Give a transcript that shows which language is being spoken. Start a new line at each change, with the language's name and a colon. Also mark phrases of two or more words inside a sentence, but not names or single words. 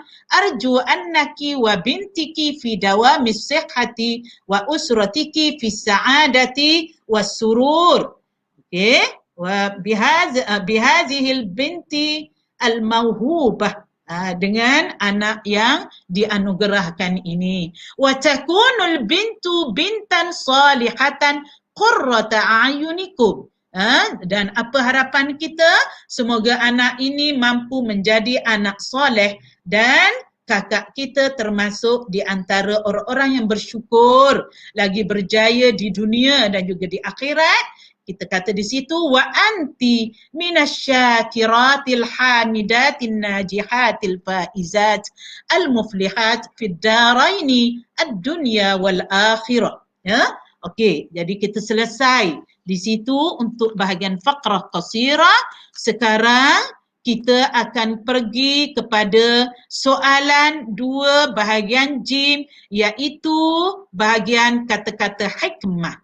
Arabic: أرجو أنكِ وبنتكِ في دوام الصحة وأسرتكِ في سعادة والسرور. Okey, وبهذه البنت الموهوبة.
Malay: dengan anak yang dianugerahkan ini.
Arabic: وتكون البنت بنتا صالحة قرة أعينكم.
Malay: Dan apa harapan kita? Semoga anak ini mampu menjadi anak soleh dan kakak kita termasuk di antara orang-orang yang bersyukur, lagi berjaya di dunia dan juga di akhirat. Kita kata di situ
Arabic: وأنت من الشاكرات الحامدات الناجحات الفائزات المفلحات في الدارين الدنيا والآخرة.
Malay: Ya. Okey, jadi kita selesai di situ untuk bahagian
Arabic: فقرة قصيرة.
Malay: Sekarang kita akan pergi kepada soalan 2 bahagian jim, iaitu bahagian kata-kata hikmah.